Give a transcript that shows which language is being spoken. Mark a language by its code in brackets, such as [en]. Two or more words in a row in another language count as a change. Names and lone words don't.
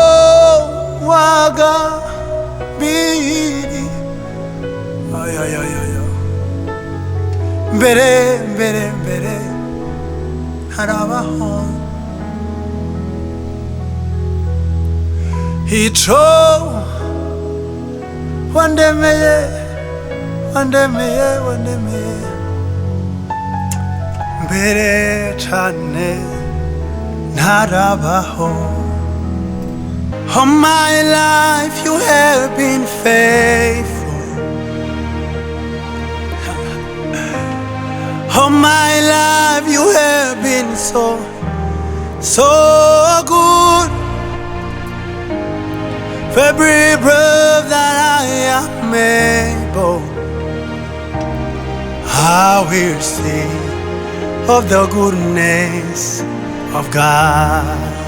[rn] wagambiriye mbere ntarabaho ico wandemeye mbere cane ntarabaho [en] All my life you have been faithful. All my life you have been so good. For every breath that I am able, I will sing of the goodness of God.